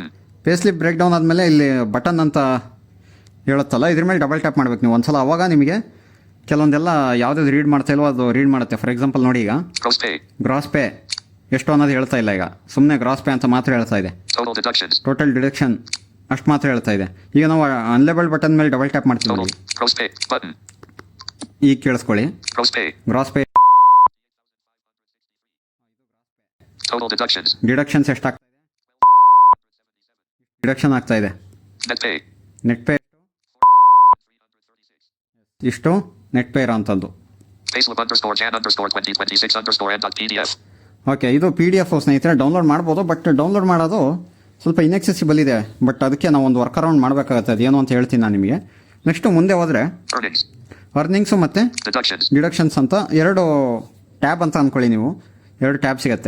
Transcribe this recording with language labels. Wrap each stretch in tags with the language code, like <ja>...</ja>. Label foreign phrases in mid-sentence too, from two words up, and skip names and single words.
<en>pay slip break down</en> <kn>ಆದಮೇಲೆ ಇಲ್ಲಿ ಬಟನ್ ಅಂತ ಹೇಳುತ್ತಲ್ಲ, ಇದ್ರ ಮೇಲೆ</kn> <en>double tap</en> <kn>ಮಾಡ್ಬೇಕು ನೀವು ಒಂದ್ಸಲ. ಅವಾಗ ನಿಮಗೆ ಕೆಲವೊಂದೆಲ್ಲ ಯಾವುದಾದ್ರು ರೀಡ್ ಮಾಡ್ತಾ ಇಲ್ವೋ ಅದು ರೀಡ್ ಮಾಡುತ್ತೆ.</kn> <en>for example</en> <kn>ನೋಡಿ, ಈಗ</kn> <en>Gross pay. gross pay</en> <kn>ಎಷ್ಟು ಅನ್ನೋದು ಹೇಳ್ತಾ ಇಲ್ಲ. ಈಗ ಸುಮ್ಮನೆ</kn> <en>gross pay</en> <kn>ಅಂತ ಮಾತ್ರ ಹೇಳ್ತಾ ಇದೆ.</kn> <en>Total deductions. total deduction</en> <kn>ಅಷ್ಟು ಮಾತ್ರ ಹೇಳ್ತಾ ಇದೆ. ಈಗ ನಾವು</kn> <en>unlabel button</en> <kn>ಮೇಲೆ</kn> <en>double tap</en> <kn>ಮಾಡ್ತೀವಿ</kn> <en>Total.</en> <kn>ನೋಡಿ.</kn> <en>Gross pay. Button.</en> <kn>ಈಗ ಕೇಳಿಸ್ಕೊಳ್ಳಿ.</kn> <en>Gross pay. gross pay Total deductions.</en> <kn>ಡಿಡಕ್ಷನ್ಸ್ ಎಷ್ಟಾಗ್ತಾ ಇದೆ, ಡಿಡಕ್ಷನ್ ಆಗ್ತಾ ಇದೆ.</kn> <en>Net pay. net pay</en> <kn>ಇಷ್ಟು</kn> <en>net pay</en> <kn>ಇರೋ ಅಂಥದ್ದು.</kn> <en>Payslip underscore Jan underscore 2026 underscore N dot PDF.</en> <kn>ಓಕೆ, ಇದು</kn> <en>P D F</en> <kn>ಸ್ನೇಹಿತರೆ ಡೌನ್ಲೋಡ್ ಮಾಡ್ಬೋದು,</kn> <en>but download</en> <kn>ಮಾಡೋದು ಸ್ವಲ್ಪ ಇನ್ಎಕ್ಸೆಸಿಬಲ್ ಇದೆ. ಬಟ್ ಅದಕ್ಕೆ ನಾವು ಒಂದು</kn> <en>work around</en> <kn>ಮಾಡಬೇಕಾಗತ್ತೆ. ಅದೇನು ಅಂತ ಹೇಳ್ತೀನಿ ನಾನು ನಿಮಗೆ. ನೆಕ್ಸ್ಟು ಮುಂದೆ ಹೋದರೆ ಅರ್ನಿಂಗ್ಸು ಮತ್ತು ಡಿಡಕ್ಷನ್ಸ್ ಅಂತ ಎರಡು ಟ್ಯಾಬ್ ಅಂತ ಅಂದ್ಕೊಳ್ಳಿ ನೀವು. ಎರಡು ಟ್ಯಾಬ್ ಸಿಗುತ್ತೆ.</kn>